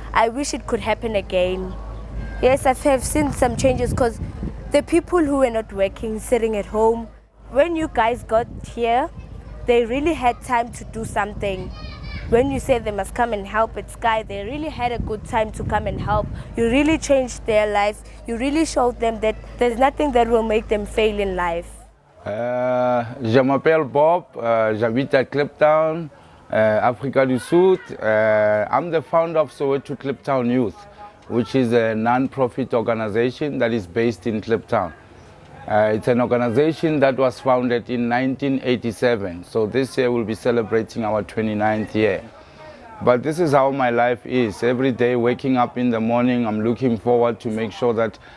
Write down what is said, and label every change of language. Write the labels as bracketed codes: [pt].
[en] I wish it could happen again. Yes, I have seen some changes because the people who were not working, sitting at home, when you guys got here, they really had time to do something. When you said they must come and help at SKY, they really had a good time to come and help. You really changed their lives. You really showed them that there's nothing that will make them fail in life. [fr] Je m'appelle Bob, j'habite à Kliptown, Africa du Sud. [en] I'm the founder of Soweto Kliptown Youth, which is a non-profit organization that is based in Kliptown. It's an organization that was founded in 1987, so this year we'll be celebrating our 29th year. But this is how my life is. Every day waking up in the morning, I'm looking forward to make sure that